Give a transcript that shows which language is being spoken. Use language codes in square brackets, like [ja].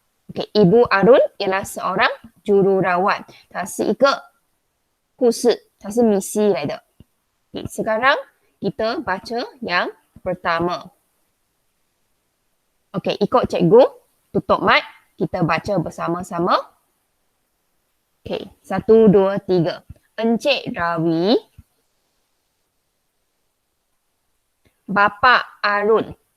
[ms] Okay, Ibu Arun ialah seorang jururawat. [zh] 她是一个护士，她是misi来的. [ms] Okay, sekarang kita baca yang pertama. Okay, ikut cikgu, tutup mic, kita baca bersama-sama. Okay, 1, 2, 3. Encik Rawi, Bapa Arun.